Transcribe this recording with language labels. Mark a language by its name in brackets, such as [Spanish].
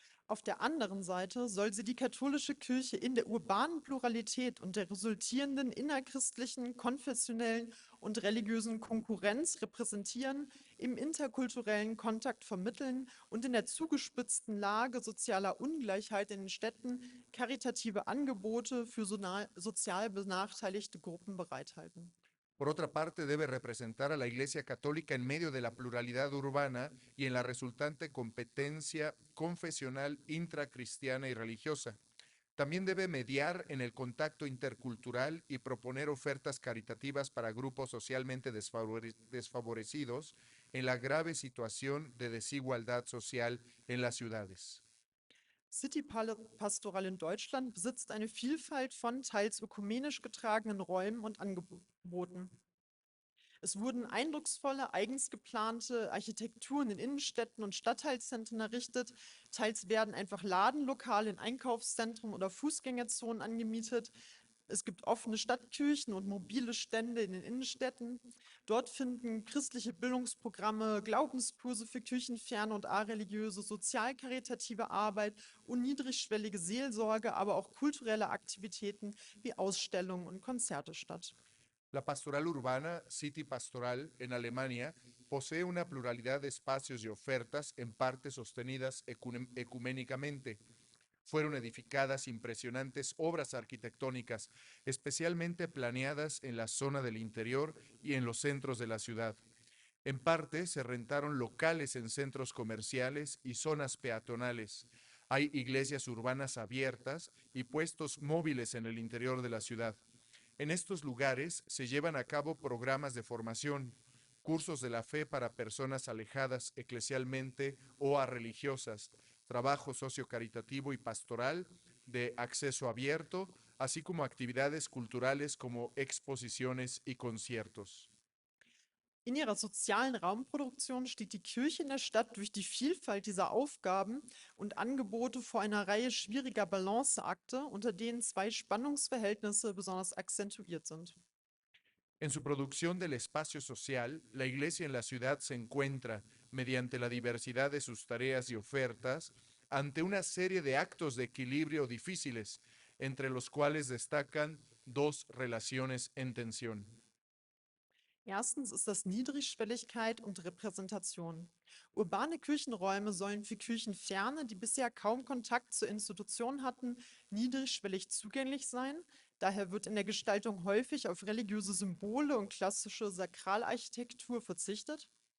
[German] Auf der anderen Seite soll sie die katholische Kirche in der urbanen Pluralität und der resultierenden innerchristlichen, konfessionellen und religiösen Konkurrenz repräsentieren, im interkulturellen Kontakt vermitteln und in der zugespitzten Lage sozialer Ungleichheit in den Städten karitative Angebote für sozial benachteiligte Gruppen bereithalten. [Spanish] Por otra parte, debe representar a la Iglesia Católica en medio de la pluralidad urbana y en la resultante competencia confesional intracristiana y religiosa. También debe mediar en el contacto intercultural y proponer ofertas caritativas para grupos socialmente desfavorecidos en la grave situación de desigualdad social en las ciudades. [German] City Pastoral in Deutschland besitzt eine Vielfalt von teils ökumenisch getragenen Räumen und Angeboten. Es wurden eindrucksvolle, eigens geplante Architekturen in Innenstädten und Stadtteilzentren errichtet. Teils werden einfach Ladenlokale in Einkaufszentren oder Fußgängerzonen angemietet. Es gibt offene Stadtkirchen und mobile Stände in den Innenstädten. Dort finden christliche Bildungsprogramme, Glaubenskurse für kirchenferne und areligiöse, sozial-karitative Arbeit und niedrigschwellige Seelsorge, aber auch kulturelle Aktivitäten wie Ausstellungen und Konzerte statt. [Spanish] La pastoral urbana, City Pastoral, en Alemania, posee una pluralidad de espacios y ofertas en parte sostenidas ecuménicamente. Fueron edificadas impresionantes obras arquitectónicas, especialmente planeadas en la zona del interior y en los centros de la ciudad. En parte se rentaron locales en centros comerciales y zonas peatonales. Hay iglesias urbanas abiertas y puestos móviles en el interior de la ciudad. En estos lugares se llevan a cabo programas de formación, cursos de la fe para personas alejadas eclesialmente o a religiosas, trabajo sociocaritativo y pastoral de acceso abierto, así como actividades culturales como exposiciones y conciertos. [German] In ihrer sozialen Raumproduktion steht die Kirche in der Stadt durch die Vielfalt dieser Aufgaben und Angebote vor einer Reihe schwieriger Balanceakte, unter denen zwei Spannungsverhältnisse besonders akzentuiert sind. [Spanish] En su producción del espacio social, la Iglesia en la ciudad se encuentra, mediante la diversidad de sus tareas y ofertas, ante una serie de actos de equilibrio difíciles, entre los cuales destacan dos relaciones en tensión. [German] Erstens ist das Niedrigschwelligkeit und Repräsentation. Urbane Kirchenräume sollen für Kirchenferne, die bisher kaum Kontakt zur Institution hatten, niedrigschwellig zugänglich sein. Daher wird in der Gestaltung häufig auf religiöse Symbole und klassische Sakralarchitektur verzichtet.